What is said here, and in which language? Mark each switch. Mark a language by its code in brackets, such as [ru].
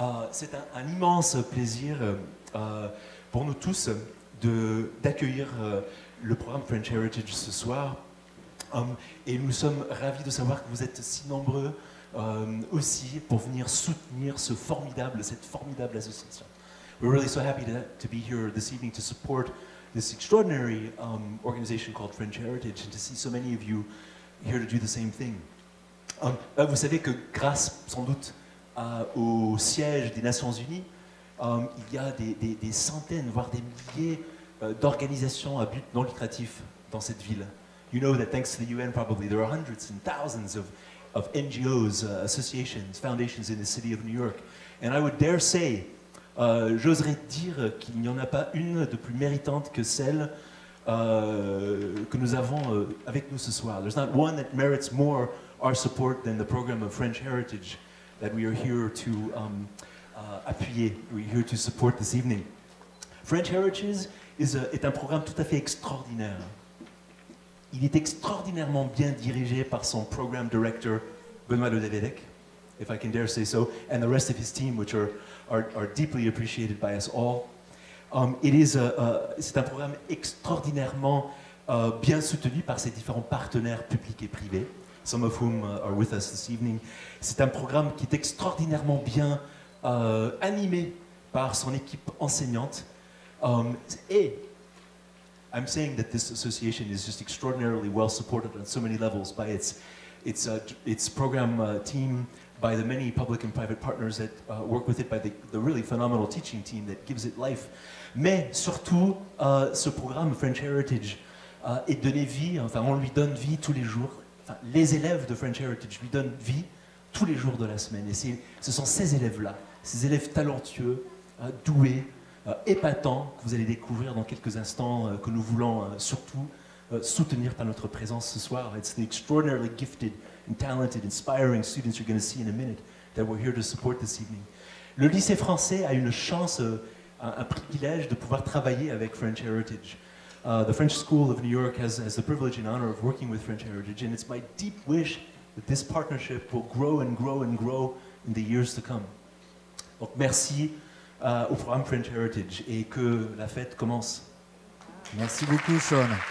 [fr] C'est un immense plaisir pour nous tous d'accueillir le programme French Heritage ce soir. Et nous sommes ravis de savoir que vous êtes si nombreux aussi pour venir soutenir cette formidable association. [en] We're really so happy to be here this evening to support this extraordinary organization called French Heritage and to see so many of you here to do the same thing. [fr] Vous savez que grâce sans doute au siège des Nations Unies, il y a des centaines, voire des milliers d'organisations à but non lucratif dans cette ville. [en] You know that thanks to the UN probably there are hundreds and thousands of NGOs, associations, foundations in the city of New York. And I would dare say, [fr] j'oserais dire qu'il n'y en a pas une de plus méritante que celle que nous avons avec nous ce soir. [en] There's not one that merits more our support than the program of French Heritage that we are here to appuyer, we're here to support this evening. [fr] French Heritage est un programme tout à fait extraordinaire. Il est extraordinairement bien dirigé par son program director, Benoît Ledévèdec, [en] if I can dare say so, [fr] and the rest of his team, which are deeply appreciated by us all. C'est un programme extraordinairement bien soutenu par ses différents partenaires publics et privés, [en] some of whom are with us this evening. [fr] C'est un programme qui est extraordinairement bien animé par son équipe enseignante. [en] Et I'm saying that this association is just extraordinarily well supported on so many levels by its program team, by the many public and private partners that work with it, by the really phenomenal teaching team that gives it life. [fr] Mais surtout, ce programme French Heritage est donné vie, enfin on lui donne vie tous les jours. Enfin, les élèves de French Heritage lui donnent vie tous les jours de la semaine. Et ce sont ces élèves-là, ces élèves talentueux, doués, épatants, que vous allez découvrir dans quelques instants, que nous voulons surtout soutenir par notre présence ce soir. [en] It's the extraordinarily gifted and talented, inspiring students you're going to see in a minute that we're here to support this evening. [fr] Le lycée français a une chance, un privilège de pouvoir travailler avec French Heritage. [en] The French School of New York has the privilege and honor of working with French Heritage, and it's my deep wish that this partnership will grow and grow and grow in the years to come. [fr] Donc merci au programme French Heritage et que la fête commence. Merci beaucoup, Sean.